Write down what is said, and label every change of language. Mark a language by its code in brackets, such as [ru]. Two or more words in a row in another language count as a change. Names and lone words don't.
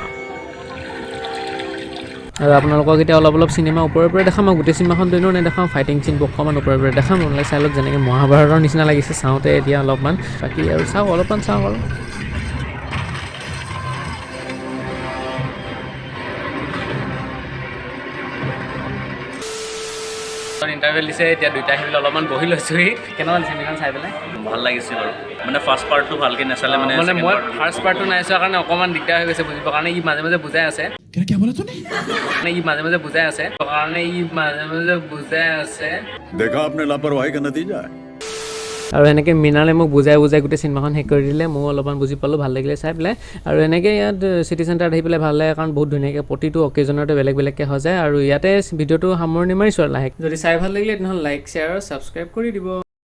[as] আৰু আপোনালোকক এতিয়া অলপ চিনেমা ওপৰৰ পৰা দেখাম আৰু গোটেই চিনেমাখন দিনো নেদেখাওঁ [en] fighting scene [as] অকণমান ওপৰৰ পৰা দেখাম আপোনালোকে চাই লওক যেনেকৈ মহাভাৰতৰ নিচিনা লাগিছে চাওঁতে এতিয়া অলপমান বাকী আৰু চাওক অলপমান চাওক আৰু ইণ্টাৰভেল দিছে এতিয়া দুইটা আহি পেলাই অলপমান বহি লৈছোহি কেনেকুৱা লাগিছে মিনাল চাই পেলাই ভাল লাগিছে বাৰু মানে [en] first part [as] ভালকৈ নাচালে মানে মই [en] first part [as] নাই চোৱাৰ কাৰণে অকণমান দিগদাৰ হৈ গৈছে বুজিবৰ কাৰণে ই মাজে মাজে বুজাই আছে [hi] देखा आपने लापरवाही का नतीजा है [as] আৰু এনেকৈ মিনালে মোক বুজাই গোটেই চিনেমাখন শেষ কৰি দিলে ময়ো অলপমান বুজি পালোঁ ভাল লাগিলে চাই পেলাই আৰু এনেকৈ ইয়াত [en] city centre [as] আহি পেলাই ভাল লাগে কাৰণ বহুত ধুনীয়াকৈ প্ৰতিটো অকেজনতে বেলেগকৈ হৈ যায় আৰু ইয়াতে ভিডিঅ'টো সামৰণি মাৰিছোঁ আৰু লাহেকৈ যদি চাই ভাল লাগিলে তেনেহ'লে [en] like share [as] আৰু ছাবস্ক্ৰাইব কৰি দিব